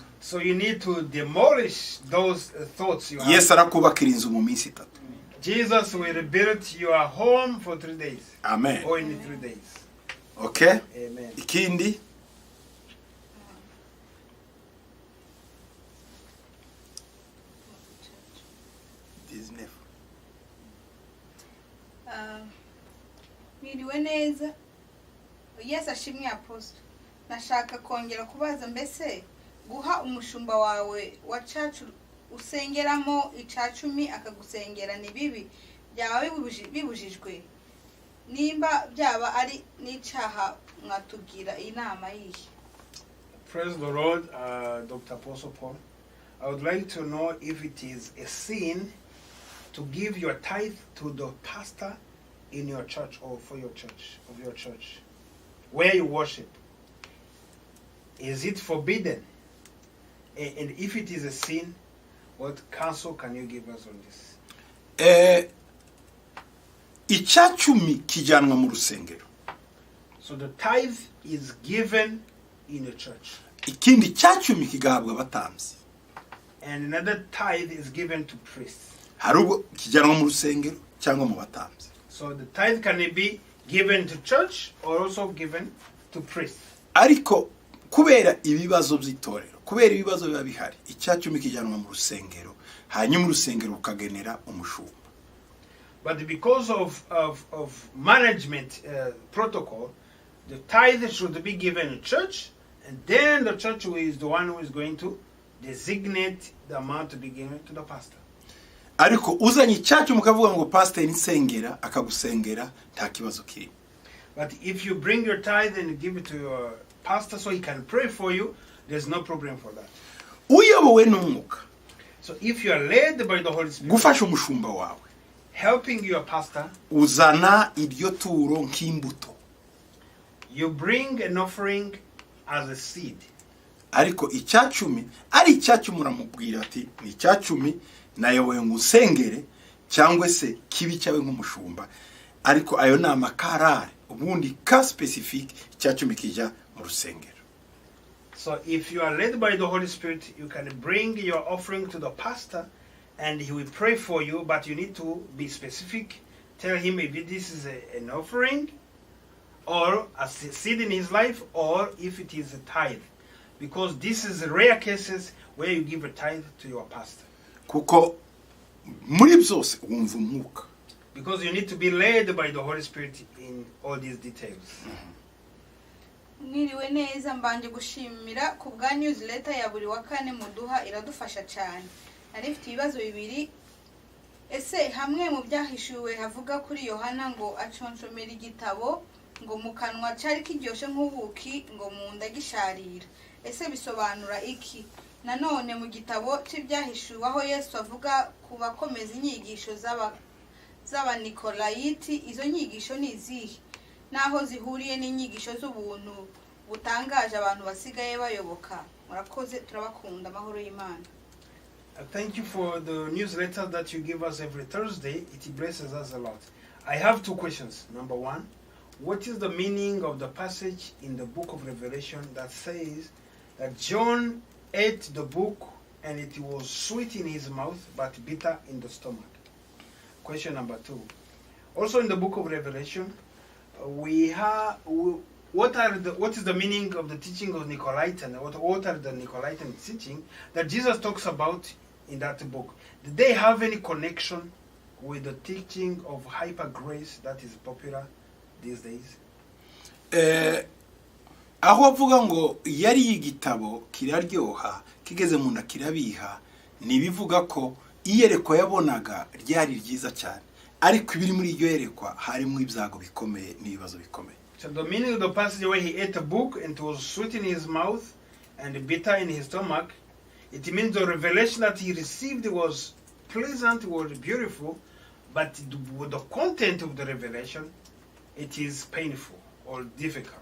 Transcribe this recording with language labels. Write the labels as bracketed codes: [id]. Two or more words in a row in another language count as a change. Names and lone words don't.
[en] So you need to demolish those thoughts you have. Yes, [rw] arakubakira inzu mu minsi 3. [en] Jesus will rebuild your home for 3 days. Amen. Or in 3 days. Okay? Amen. [rw] Ikindi Mwiriwe neza. Yes, ashimwe apostle. Nashaka kongera kubaza mbese guha umushumba wawe wa church usengeramo icacumi akagusengera ni bibi byaba bibujijwe nimba byaba ari n'icaha mwatubwira inama yihe. [en] Praise the Lord, Dr. Apostle Paul. I would like to know if it is a sin to give your tithe to the pastor in your church or for your church, of your church, where you worship. Is it forbidden? And if it is a sin, what counsel can you give us on this? [rw] Icacumi kijanwa mu rusengero. [en] So the tithe is given in a church. [rw] Ikindi cacumi kigahabwa abatambyi. [en] and another tithe is given to priests. [rw] hari ubwo kijyanwa mu rusengero cyangwa mu batambyi. [en] So the tithe can be given to church or also given to priests. [rw] Ariko kubera ibibazo by'itorero, kubera ibibazo biba bihari, icyacumi kijyanwa mu rusengero, hanyuma urusengero rukagenera umushumba. [en] But because of management protocol, the tithe should be given to church, and then the church is the one who is going to designate the amount to be given to the pastor. [rw] Ariko uzanye icyacumi ukavuga ngo pastor insengera akagusengera nta kibazo kiri. [en] But if you bring your tithe and give it to your pastor so he can pray for you, there's no problem for that. [rw] Uyobowe n'umwuka. [en] So if you are led by the Holy Spirit, [rw] gufasha umushumba wawe, [en] helping your pastor, [rw] uzana iryo turo nk'imbuto. [en] You bring an offering as a seed. [rw] Ariko icyacumi ari icyacumi uramubwira ati ni icyacumi nayoboye ngusengere cyangwa se kibi cyawe nk'umushumba, ariko ayo na makarare ubundi ka specific icyacumi kijya mu rusengero. [en] So if you are led by the Holy Spirit, you can bring your offering to the pastor and he will pray for you, but you need to be specific. Tell him if this is an offering or a seed in his life, or if it is a tithe. Because this is rare cases where you give a tithe to your pastor. [rw] Kuko muri byose wumva umwuka. [en] Because you need to be led by the Holy Spirit in all these details. [rw] Mwiriwe neza, mbanje gushimira ku bwa newsletter ya buri wa kane muduha, iradufasha cyane. Nari mfite ibibazo bibiri. Ese hamwe mu byahishuwe havuga kuri Yohana ngo aconshomera igitabo ngo mu kanwa cyari kiryoshe nk'ubuki ngo mu nda gisharira. Ese bisobanura iki? Nanone mu gitabo cy'ibyahishuwe aho Yesu avuga ku bakomeza inyigisho z'abanikolayiti, izo nyigisho ni izihe? Naho zihuriye n'inyigisho z'ubuntu butangaje abantu basigaye bayoboka. Murakoze, turabakunda, amahoro y'Imana. [en] Thank you for the newsletter that you give us every Thursday. It blesses us a lot. I have two questions. Number one, what is the meaning of the passage in the book of Revelation that says that John ate the book and it was sweet in his mouth but bitter in the stomach? Question number two. Also in the book of Revelation, what is the meaning of the teaching of Nicolaitan? What are the Nicolaitan teaching that Jesus talks about in that book? Did they have any connection with the teaching of hyper grace that is popular these days? [rw] Aho avuga ngo yari igitabo kiraryoha kigeze mu nda kirabiha, nibivuga ko iyerekwa yabonaga ryari ryiza cyane, ariko ibiri muri iryo yerekwa harimo ibyago bikomeye n'ibibazo bikomeye. [en] So the meaning of the passage where he ate a book and it was sweet in his mouth and bitter in his stomach, it means the revelation that he received was pleasant, was beautiful, but the content of the revelation, it is painful or difficult.